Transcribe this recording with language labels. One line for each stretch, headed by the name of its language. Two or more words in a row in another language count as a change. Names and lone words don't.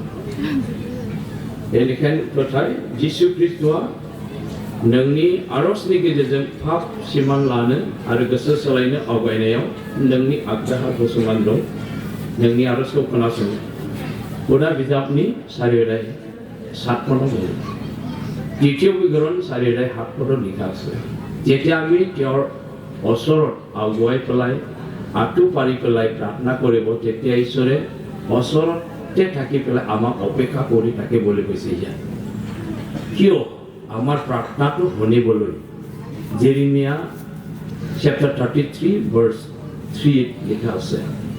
Bodo: बेनिखायनो फोथाय जिसु ख्रीष्टआ नोंनि आरजनि गेजेरजों पाप सिमान लानो आरो गोसो सोलायनो आवगायनायाव नोंनि आगदाहा गसंनानै दं। नोंनि आरजखौ खोनासं। हुदा बिजाबनि 4:7 बुङो।
Assamese: দ্বিতীয় বিৱৰণ 4:7 লিখা আছে, যেতিয়া আমি তেওঁৰ ওচৰত আগুৱাই পেলাই আঁঠু পাৰি পেলাই প্ৰাৰ্থনা কৰিব তেতিয়া ঈশ্বৰে ওচৰতে থাকি পেলাই আমাক অপেক্ষা কৰি থাকে বুলি কৈছে। ইয়াত কিয় আমাৰ প্ৰাৰ্থনাটো শুনিবলৈ জেৰেমিয়া chapter 33:3 লিখা আছে।